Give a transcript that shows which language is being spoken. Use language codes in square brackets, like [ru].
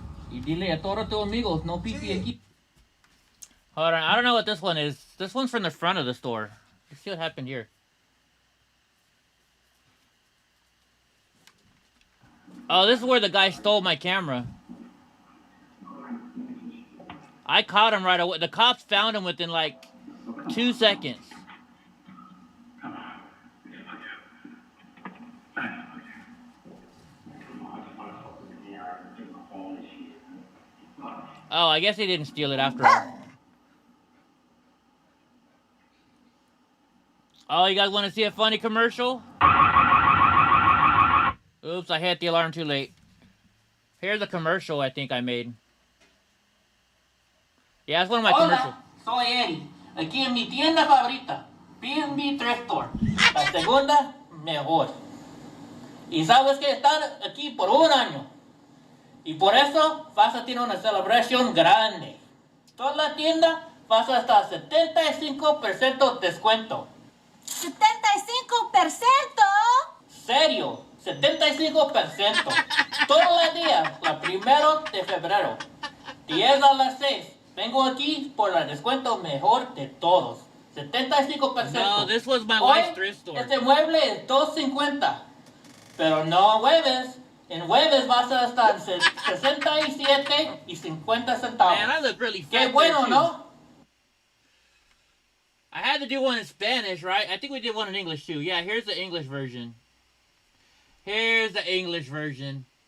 [es] Y dile a todos tus amigos, no pipi aquí. [en] Hold on, I don't know what this one is. This one's from the front of the store. Let's see what happened here. Oh, this is where the guy stole my camera. I caught him right away. The cops found him within like 2 seconds. Oh, I guess he didn't steal it after all. Oh, you guys want to see a funny commercial? Oops, I hit the alarm too late. Here's a commercial I think I made. Yeah, it's one of my commercials. [es] Soy Eddie, aquí en mi tienda favorita, B&B Thrift Store. La segunda, mejor. Y sabes que están aquí por un año. Y por eso vas a tener una celebración grande. Toda la tienda vas a estar 75% descuento. ¿75%? Serio, 75%. Todos los días, el 1 de febrero. 10 a las 6. Vengo aquí por el descuento mejor de todos. 75%. [en] No, this was my wife's thrift store. [es] Este mueble es $2.50. Pero no jueves. En jueves vas a estar 67 y 50 centavos. [en] Man, I look really fat. [es] Qué bueno, ¿no? [en] I had to do one in Spanish, right? I think we did one in English too. Yeah, here's the English version. Here's the English version.